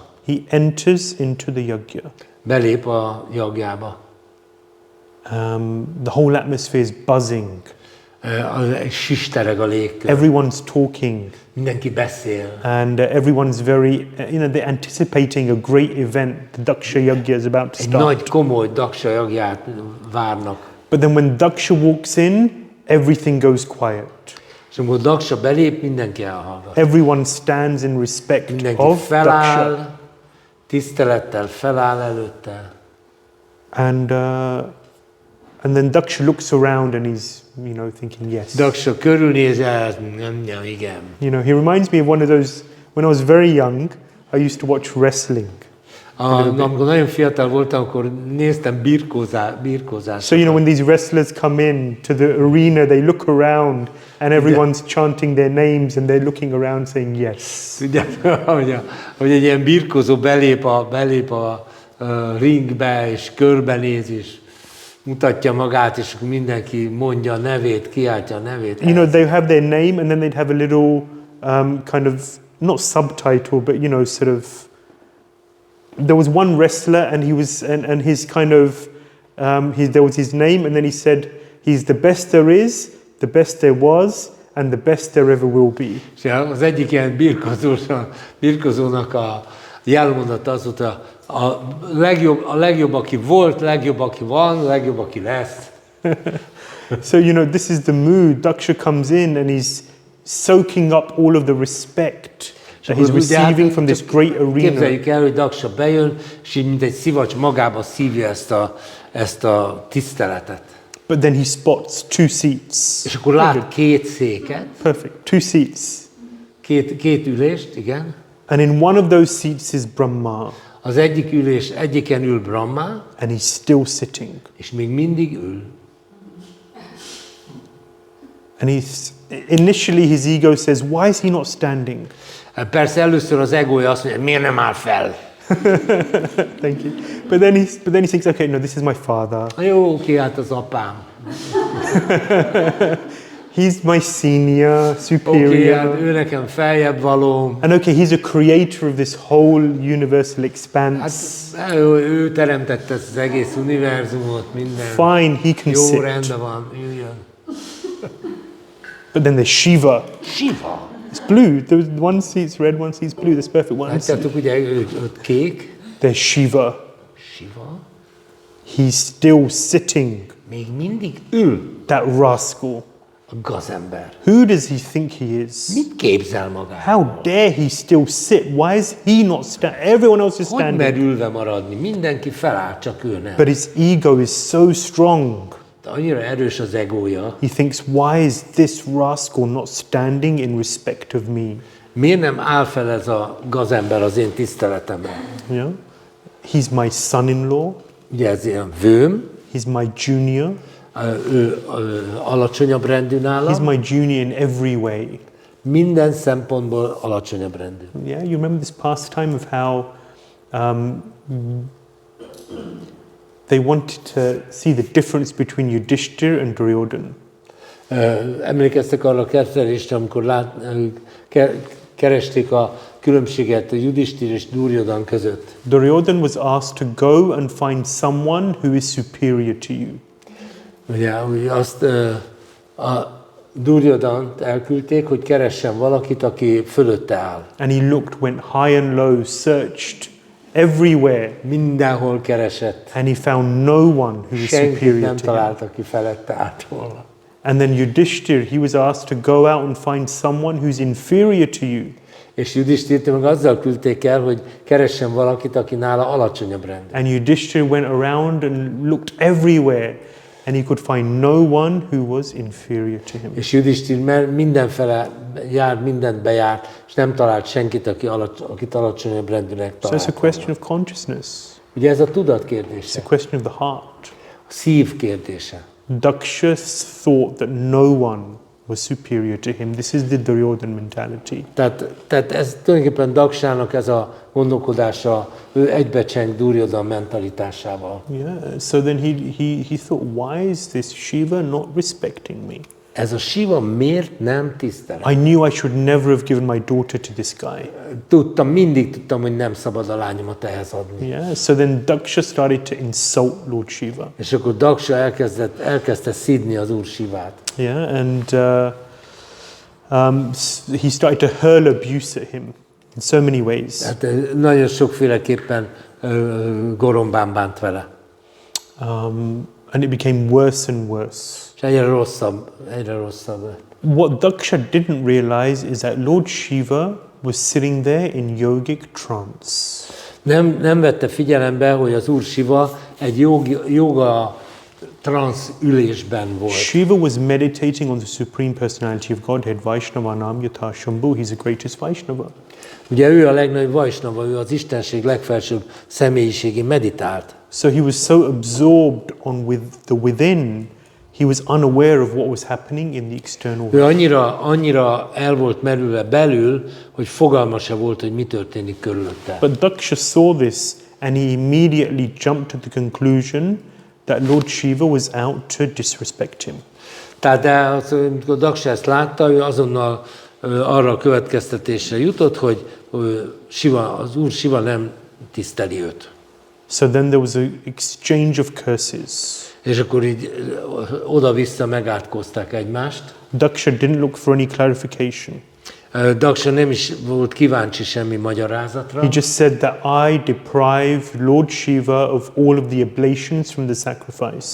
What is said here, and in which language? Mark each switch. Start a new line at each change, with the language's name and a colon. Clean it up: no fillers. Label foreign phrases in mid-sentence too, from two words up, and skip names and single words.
English: He enters into the yajna.
Hungarian: Belép a jagjába.
English: The whole atmosphere is buzzing.
Hungarian: Sistereg a légkör.
English: Everyone's talking.
Hungarian: Mindenki beszél.
English: And everyone's very, they're anticipating a great event. The Daksha Yajna is about to
Hungarian: Egy
English: start.
Hungarian: nagy, komoly Daksa jagját várnak.
English: But then when Daksha walks in, everything goes quiet.
Hungarian: És amikor Daksa belép, mindenki elhallgat.
English: Everyone stands in respect
Hungarian: Mindenki
English: of
Hungarian: feláll,
English: Daksha.
Hungarian: tisztelettel feláll előtte.
English: And then Daksha looks around and he's, thinking, yes.
Hungarian: Daksa körülnéz, igen.
English: He reminds me of one of those, when I was very young, I used to watch wrestling.
Hungarian: Amikor nagyon fiatal voltam, akkor néztem birkózást.
English: So, when these wrestlers come in to the arena, they look around and everyone's chanting their names and they're looking around saying yes.
Hungarian: Ugye, hogy egy ilyen birkózó belép a ringbe, és körbenéz, és mutatja magát, és mindenki mondja a nevét, kiáltja a nevét.
English: They have their name and then they'd have a little kind of, not subtitle, but, sort of, there was one wrestler and he was, and his kind of, there was his name and then he said, he's the best there is, the best there was, and the best there ever will be.
Hungarian: És az egyik ilyen birkozónak a jelmondata az volt, a legjobb, aki volt, legjobb, aki van, legjobb, aki lesz.
English: So, this is the mood. Daksha comes in and he's soaking up all of the respect that he's receiving from this great arena.
Hungarian: Képzeljük el, hogy Daksa bejön, és így mint egy szivacs magába szívja ezt a tiszteletet.
English: But then he spots two seats.
Hungarian: És akkor lát két széket.
English: Perfect. Two seats.
Hungarian: Két ülést, igen.
English: And in one of those seats is Brahma.
Hungarian: Az egyiken ül Brahma.
English: And he's still sitting.
Hungarian: És még mindig ül.
English: And initially his ego says, why is he not standing?
Hungarian: Persze először az egója azt mondja, miért nem áll fel?
English: Thank you. But then he thinks, okay, no, this is my father.
Hungarian: Jó, oké, hát az apám.
English: He's my senior, superior.
Hungarian: Oké, hát ő nekem feljebb való.
English: And okay, he's a creator of this whole universal expanse.
Hungarian: Hát ő teremtette ezt az egész univerzumot, minden.
English: Fine, he can
Hungarian: Jó,
English: sit.
Hungarian: rendben van, üljön.
English: But then there's Shiva.
Hungarian: Shiva.
English: It's blue. There was one seat's red, one seat's blue. That's perfect. One seat.
Hungarian: Látjátok, ugye őt kék.
English: There's Shiva.
Hungarian: Shiva.
English: He's still sitting.
Hungarian: Még mindig ül.
English: That rascal.
Hungarian: A gazember.
English: Who does he think he is?
Hungarian: Mit képzel magáról?
English: How dare he still sit? Why is he not standing? Everyone else is
Hungarian: Hogy mer
English: standing.
Hungarian: ülve maradni? Mindenki feláll, csak ő nem.
English: But his ego is so strong.
Hungarian: De annyira erős az egója.
English: He thinks, why is this rascal not standing in respect of me?
Hungarian: Miért nem áll fel ez a gazember az én tiszteletemre?
English: Yeah. He's my son-in-law.
Hungarian: Ugye ez ilyen vőm.
English: He's my junior.
Hungarian: Ő alacsonyabb rendű nálam.
English: He's my junior in every way.
Hungarian: Minden szempontból alacsonyabb rendű.
English: Yeah, you remember this pastime of how they wanted to see the difference between Yudhishthir and Duryodhan.
Hungarian: Emlékeztek arra a kettelésre, amikor keresték a különbséget a Yudhishthir és Duryodhan között.
English: Duryodhan was asked to go and find someone who is superior to you.
Hungarian: Ugye azt a Duryodhant elküldték, hogy keressen valakit, aki fölötte áll.
English: And he looked, went high and low, searched everywhere.
Hungarian: Mindenhol keresett.
English: And he found no one who was
Hungarian: Senkit
English: superior
Hungarian: nem
English: to him.
Hungarian: talált, aki felette állt volna.
English: And then Yudhishthir, he was asked to go out and find someone who's inferior to you.
Hungarian: És Yudhishthirt meg azzal küldték el, hogy keressen valakit, aki nála alacsonyabb rendű.
English: And Yudhishthir went around and looked everywhere. And he could find no one who was inferior to him.
Hungarian: És Yudhishthir mindenfele járt, mindent bejárt, és nem talált senkit, akit alacsonyabb rendűnek
English: So
Hungarian: talált.
English: it's a question of consciousness.
Hungarian: Ugye ez a tudat
English: It's
Hungarian: kérdése,
English: a question of the heart.
Hungarian: a szív kérdése.
English: Daksha thought that no one was superior to him. This is the Duryodhana mentality.
Hungarian: Tehát ez tulajdonképpen Daksának ez a gondolkodása, ő egybecseng Duryodhana mentalitásával.
English: Yeah. So then he thought, why is this Shiva not respecting me?
Hungarian: Ez a Siva miért nem tisztel?
English: I knew I should never have given my daughter to this guy.
Hungarian: Mindig tudtam, hogy nem szabad a lányomat ehhez adni.
English: Yeah. So then Daksha started to insult Lord Shiva.
Hungarian: És akkor Daksa elkezdte szidni az Úr Sivát.
English: Yeah. And he started to hurl abuse at him in so many ways.
Hungarian: Hát nagyon sokféleképpen gorombán bánt vele.
English: And it became worse and worse.
Hungarian: És egyre rosszabb lett.
English: What Daksha didn't realize is that Lord Shiva was sitting there in yogic trance.
Hungarian: Nem vette figyelembe, hogy az Úr Siva egy joga transz ülésben volt.
English: Shiva was meditating on the Supreme Personality of Godhead,
Sanskrit: Vaishnavanam Yatha Shambhu.
English: He's the greatest Vaishnava.
Hungarian: Ugye ő a legnagyobb Vaisnava, ő az Istenség legfelsőbb személyiségén meditált.
English: So he was so absorbed with the within, he was unaware of what was happening in the external
Hungarian: Ő annyira el volt merülve belül, hogy fogalma se volt, hogy mi történik körülötte.
English: But Daksha saw this and he immediately jumped to the conclusion that Lord Shiva was out to disrespect him.
Hungarian: Tehát amikor Daksha ezt látta, ő azonnal arra a következtetésre jutott, hogy az Úr Siva nem tiszteli őt.
English: So then there was an exchange of curses.
Hungarian: És akkor így oda-vissza megátkozták egymást.
English: Daksha didn't look for any clarification.
Hungarian: Daksha nem is volt kíváncsi semmi magyarázatra.
English: He just said that I deprived Lord Shiva of all of the oblations from the sacrifice.